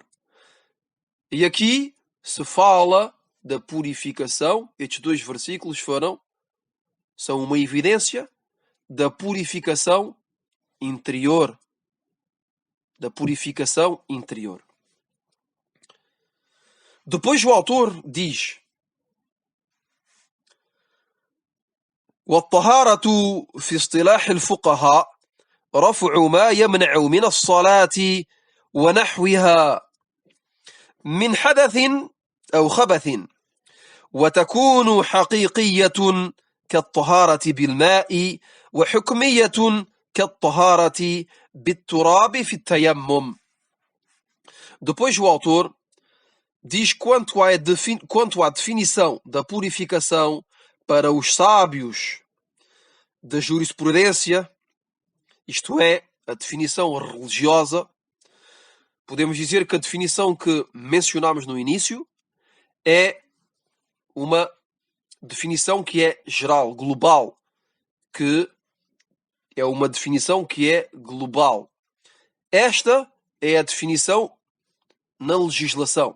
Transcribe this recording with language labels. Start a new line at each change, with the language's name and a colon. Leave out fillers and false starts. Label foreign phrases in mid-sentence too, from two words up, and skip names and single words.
Portuguese: E aqui se fala da purificação, estes dois versículos são uma evidência da purificação interior. Depois o autor diz:
Arabic: والطهارة في اصطلاح الفقهاء رفع ما يمنع من الصلاة ونحوها من حدث أو خبث وتكون حقيقية كالطهارة بالماء وحكمية كالطهارة بالتراب في التيمم.
Portuguese: Depois o autor diz quanto à definição da purificação para os sábios da jurisprudência, isto é, a definição religiosa. Podemos dizer que a definição que mencionámos no início é uma definição que é geral, global, Esta é a definição na legislação.